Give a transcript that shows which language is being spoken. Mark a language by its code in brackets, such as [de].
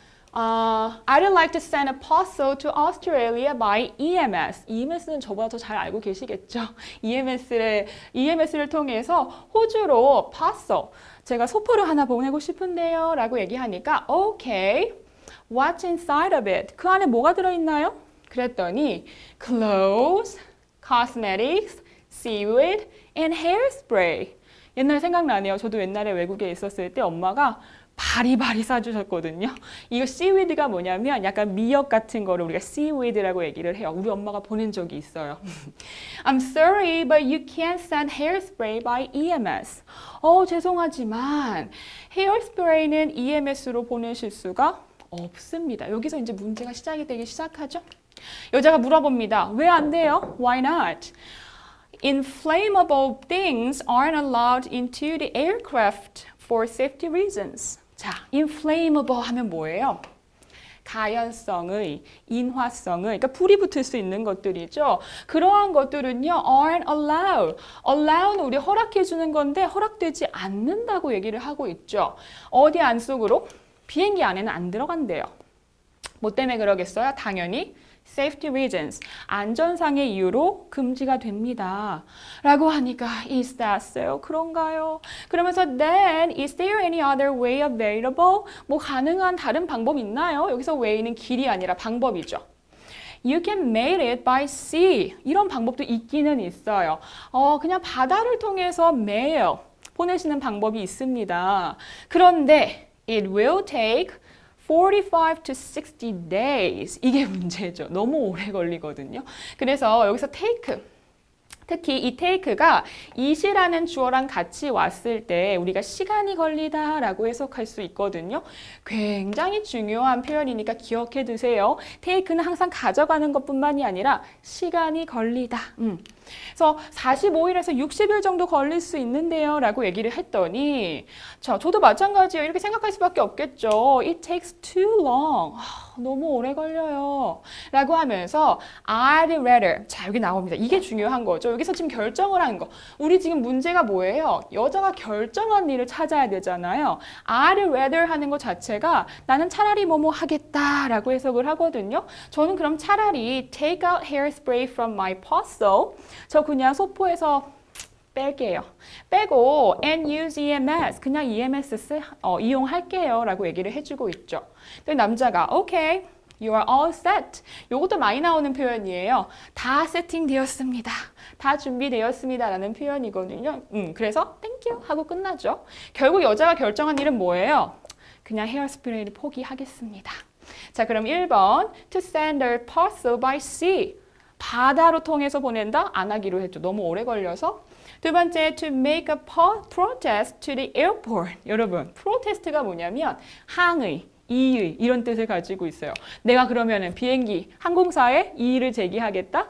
[en] I'd like to send a parcel to Australia by EMS. [ko] EMS는 저보다 더 잘 알고 계시겠죠? EMS를 통해서 호주로 parcel. 제가 소포를 하나 보내고 싶은데요. 라고 얘기하니까 Okay. [en] What's inside of it? [ko] 그 안에 뭐가 들어있나요? 그랬더니 [en] clothes, cosmetics, seaweed, and hairspray. [ko] 옛날 생각나네요. 저도 옛날에 외국에 있었을 때 엄마가 바리바리 싸주셨거든요. 이거 seaweed가 뭐냐면 약간 미역 같은 거를 우리가 seaweed라고 얘기를 해요. 우리 엄마가 보낸 적이 있어요. [en] I'm sorry, but you can't send hairspray by EMS. [ko] 죄송하지만 헤어스프레이는 EMS로 보내실 수가 없습니다. 여기서 이제 문제가 시작이 되기 시작하죠. 여자가 물어봅니다. 왜 안 돼요? [en] Why not? Inflammable things aren't allowed into the aircraft for safety reasons. [ko] 자, inflammable 하면 뭐예요? 가연성의, 인화성의, 그러니까 불이 붙을 수 있는 것들이죠. 그러한 것들은요, [en] aren't allowed. [ko] allow는 우리 허락해 주는 건데 허락되지 않는다고 얘기를 하고 있죠. 어디 안속으로? 비행기 안에는 안 들어간대요. 뭐 때문에 그러겠어요? 당연히 [en] safety reasons, [ko] 안전상의 이유로 금지가 됩니다. 라고 하니까 [en] is that so? [ko] 그런가요? 그러면서 [en] then is there any other way available? [ko] 뭐 가능한 다른 방법 있나요? 여기서 way는 길이 아니라 방법이죠. [en] You can make it by sea. [ko] 이런 방법도 있기는 있어요. 그냥 바다를 통해서 mail 보내시는 방법이 있습니다. 그런데 [en] it will take 45 to 60 days. [ko] 이게 문제죠. 너무 오래 걸리거든요. 그래서 여기서 take, 특히 이 take가 it이라는 주어랑 같이 왔을 때 우리가 시간이 걸리다라고 해석할 수 있거든요. 굉장히 중요한 표현이니까 기억해 두세요. take는 항상 가져가는 것뿐만이 아니라 시간이 걸리다. 그래서 45일에서 60일 정도 걸릴 수 있는데요 라고 얘기를 했더니 저도 마찬가지예요. 이렇게 생각할 수밖에 없겠죠. [en] It takes too long. [ko] 너무 오래 걸려요. 라고 하면서 [en] I'd rather. [ko] 자, 여기 나옵니다. 이게 중요한 거죠. 여기서 지금 결정을 한 거. 우리 지금 문제가 뭐예요? 여자가 결정한 일을 찾아야 되잖아요. I'd rather 하는 것 자체가 나는 차라리 뭐뭐 하겠다라고 해석을 하거든요. 저는 그럼 차라리 [en] take out hairspray from my parcel. [ko] 저 그냥 소포에서 뺄게요. 빼고 [en] and use EMS. [ko] 그냥 EMS 이용할게요. 라고 얘기를 해주고 있죠. 근데 남자가 [en] okay, you are all set. [ko] 요것도 많이 나오는 표현이에요. 다 세팅되었습니다. 다 준비되었습니다. 라는 표현이거든요. 그래서 [en] thank you [ko] 하고 끝나죠. 결국 여자가 결정한 일은 뭐예요? 그냥 헤어스프레이를 포기하겠습니다. 자, 그럼 1번 [en] to send their parcel by sea. [ko] 바다로 통해서 보낸다? 안 하기로 했죠. 너무 오래 걸려서. 두 번째, [en] to make a protest to the airport. [ko] 여러분, protest가 뭐냐면 항의, 이의 이런 뜻을 가지고 있어요. 내가 그러면은 비행기, 항공사에 이의를 제기하겠다?